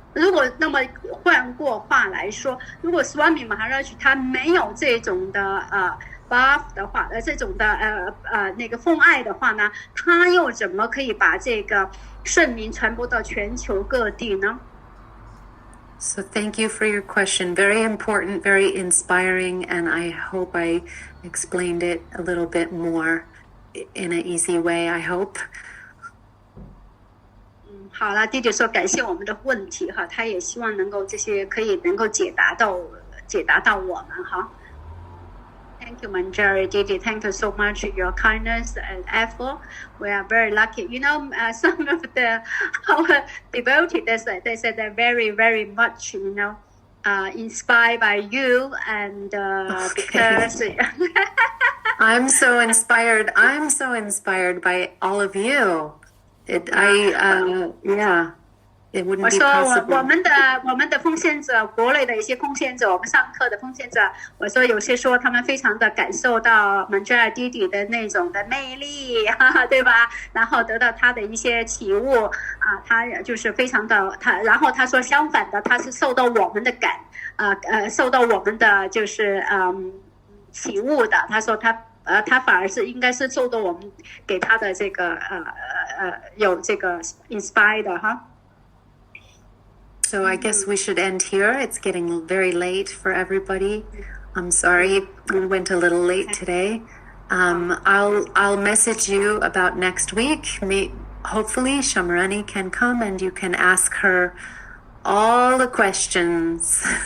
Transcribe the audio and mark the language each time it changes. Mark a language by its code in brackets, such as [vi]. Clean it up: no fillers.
[zh] 那么换过话来说，如果 Swami Maharaj 他没有这种的Bhav 的话，这种的那个奉爱的话呢，他又怎么可以把这个圣名传播到全球各地呢？ [en] So thank you for your question. Very important, very inspiring, and I hope I explained it a little bit more in an easy way, I hope. [zh] 好了，弟弟说感谢我们的问题哈，他也希望能够这些能够解答到我们哈。 [en] Thank you, Manjari Didi. Thank you so much for your kindness and effort. We are very lucky. You know, some of our devotees, they said they're very, very much, you know, inspired by you, and because I'm so inspired. I'm so inspired by all of you. Yeah. It wouldn't be possible. [zh] 我们的奉献者，国内的一些奉献者，我们上课的奉献者，我说有些说他们非常的感受到 Manjari Didi 的那种的魅力，对吧？然后得到他的一些启悟他就是非常的然后他说相反的，他是受到我们的受到我们的就是启悟的。他说他反而是应该是受到我们给他的这个有这个 inspired 的哈。 [en] So I guess we should end here. It's getting very late for everybody. I'm sorry we went a little late today. I'll message you about next week. Hopefully Shamarani can come and you can ask her all the questions.